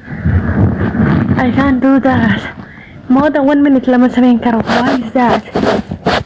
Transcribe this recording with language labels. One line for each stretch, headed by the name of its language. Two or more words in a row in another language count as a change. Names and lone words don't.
English: I can't do that. More than 1 minute
Somali: lama samayn karo.
English: Why is that?